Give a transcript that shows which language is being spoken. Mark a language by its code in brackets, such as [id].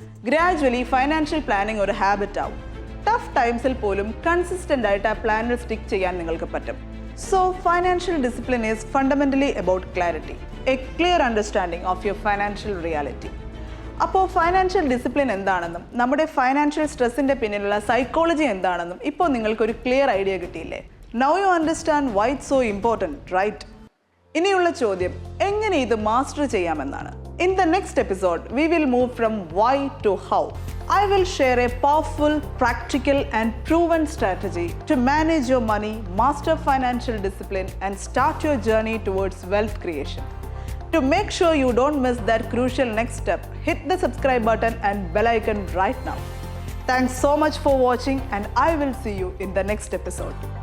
[ml] Gradually financial planning ഒരു habit ആവും. Tough ടൈംസിൽ പോലും കൺസിസ്റ്റൻ്റ് ആയിട്ട് ആ പ്ലാനിൽ സ്റ്റിക്ക് ചെയ്യാൻ നിങ്ങൾക്ക് പറ്റും. [en] So financial discipline is fundamentally about clarity, a clear understanding of your financial reality. [ml] അപ്പോൾ ഫൈനാൻഷ്യൽ ഡിസിപ്ലിൻ എന്താണെന്നും നമ്മുടെ ഫൈനാൻഷ്യൽ സ്ട്രെസ്സിൻ്റെ പിന്നിലുള്ള സൈക്കോളജി എന്താണെന്നും ഇപ്പോൾ നിങ്ങൾക്കൊരു ക്ലിയർ ഐഡിയ കിട്ടിയില്ലേ? [en] Now you understand why it's so important, right? [ml] ഇനിയുള്ള ചോദ്യം എങ്ങനെ ഇത് മാസ്റ്റർ ചെയ്യാമെന്നാണ്. [en] In the next episode, we will move from why to how. I will share a powerful, practical and proven strategy to manage your money, master financial discipline and start your journey towards wealth creation. To make sure you don't miss that crucial next step, hit the subscribe button and bell icon right now. Thanks so much for watching and I will see you in the next episode.